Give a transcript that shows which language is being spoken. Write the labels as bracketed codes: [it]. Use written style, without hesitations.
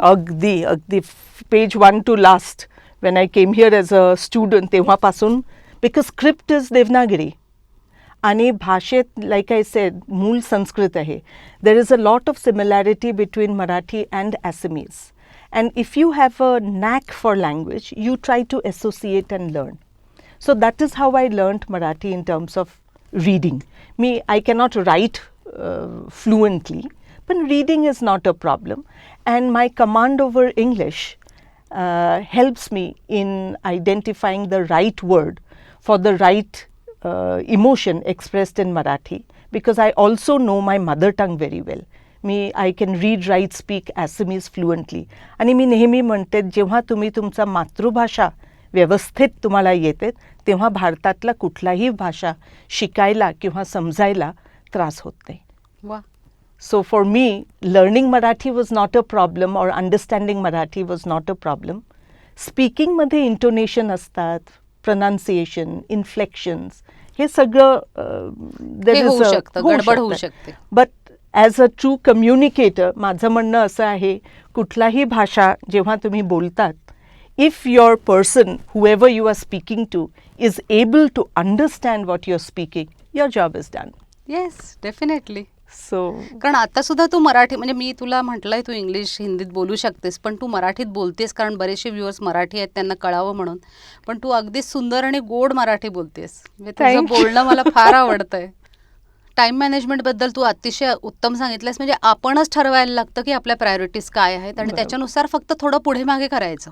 [mr] अगदी अगदी [en] page 1 to last when I came here as a student [mr] तेव्हापासून, [en] because script is Devanagari आणि भाषेत like I said [mr] मूळ संस्कृत आहे. [en] There is a lot of similarity between Marathi and Assamese, and if you have a knack for language you try to associate and learn. So that is how I learned Marathi in terms of reading. I cannot write fluently, but reading is not a problem. And my command over English helps me in identifying the right word for the right emotion expressed in Marathi, because I also know my mother tongue very well. I can read, write, speak Assamese fluently. [mr] आणि मी नेहमी म्हणते, जेव्हा तुम्ही तुमचा मातृभाषा व्यवस्थित तुम्हाला येते तेव्हा भारतातला कुठलाही भाषा शिकायला किंवा समजायला त्रास होत नाही. वा. [en] So for me learning Marathi was not a problem, और understanding Marathi was not a problem. [mr] स्पीकिंगमध्ये intonation असतात, प्रनाउन्सिएशन, इन्फ्लेक्शन्स, हे सगळं होऊ शकतं, गडबड होऊ शकते. [en] but as a true communicator [mr] माझं म्हणणं असं आहे, कुठलाही भाषा जेव्हा तुम्ही बोलतात, [en] if your person, whoever you are speaking to, is able to understand what you're speaking, your job is done. Yes, definitely. So [mr] कारण आता सुद्धा तू मराठी, म्हणजे मी तुला म्हटलंय तू इंग्लिश हिंदीत बोलू शकतेस, पण तू मराठीत बोलतेस, कारण बरेचसे व्ह्युअर्स मराठी आहेत त्यांना कळावं म्हणून. पण तू अगदी सुंदर आणि गोड मराठी बोलतेस. म्हणजे तुझं [en] Thank you. [mr] बोलणं मला फार आवडतंय. टाईम मॅनेजमेंटबद्दल तू अतिशय उत्तम सांगितलंस. म्हणजे आपणच ठरवायला लागतं की आपल्या प्रायोरिटीज काय आहेत आणि त्याच्यानुसार फक्त थोडं पुढे मागे करायचं.